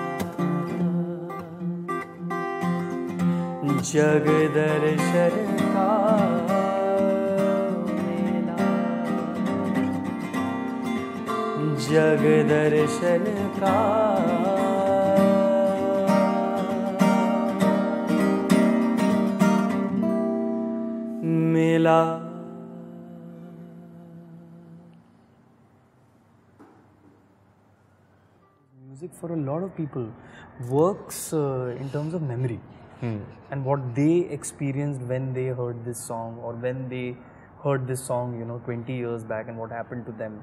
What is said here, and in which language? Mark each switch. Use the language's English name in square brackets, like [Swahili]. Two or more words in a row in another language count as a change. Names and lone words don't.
[Hindi] जग दर्शन का मेला जग दर्शन का मेला [English] music for a lot of people works in terms of memory and what they experienced when they heard this song or when they heard this song 20 years back and what happened to them.